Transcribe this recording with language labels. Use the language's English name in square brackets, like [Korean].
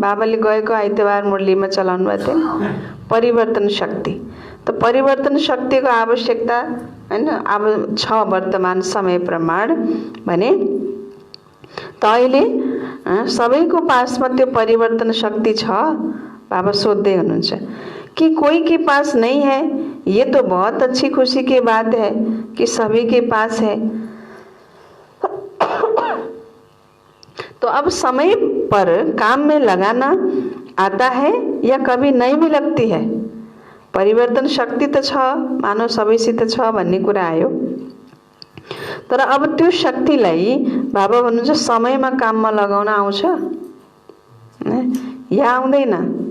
[Nepali] बाबाले गएको आइतबार मुरलीमा चलाउनु भएको थियो परिवर्तन शक्ति। त परिवर्तन शक्तिको आवश्यकता हैन अब छ वर्तमान समय प्रमाण भने त अहिले सबैको पासमा त्यो परिवर्तन शक्ति छ। बाबा सोध्दै हुनुहुन्छ [Hindi] कि कोई के पास नहीं है, ये तो बहुत अच्छी खुशी की बात है कि सभी के पास है। तो अब समय पर काम में लगाना आता है या कभी नहीं भी लगती है। [Nepali] परिवर्तन शक्ति त छ, मानव सबैसित छ भन्ने कुरा आयो। तर अब त्यो शक्तिलाई बाबा भन्नुहुन्छ समयमा काममा लगाउन आउँछ या आउँदैन।